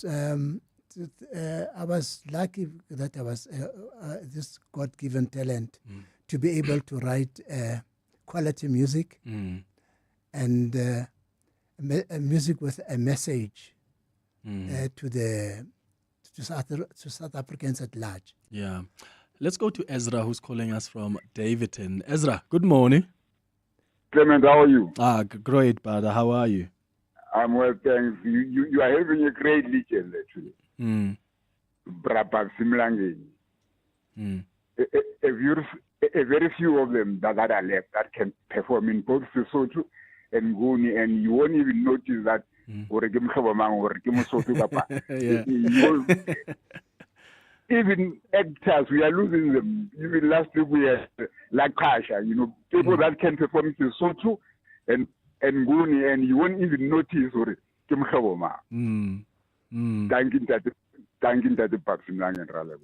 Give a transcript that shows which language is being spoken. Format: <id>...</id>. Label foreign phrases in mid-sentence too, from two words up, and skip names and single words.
<en>I was lucky that I was this God-given talent to be able to write quality music and music with a message to South Africans at large. Yeah. Let's go to Ezra, who's calling us from Davidton. Ezra, good morning. Clement, how are you? Great, brother. How are you? I'm well, thanks. You are having a great legend, actually. Babsy Mlangeni. A very few of them that are left that can perform in both Sesotho and Nguni, and you won't even notice that. Even actors, we are losing them. Even last week we had like Kasha, people that can perform Sesotho and Nguni, and you won't even notice Thank you, Babsy Mlangeni.</en>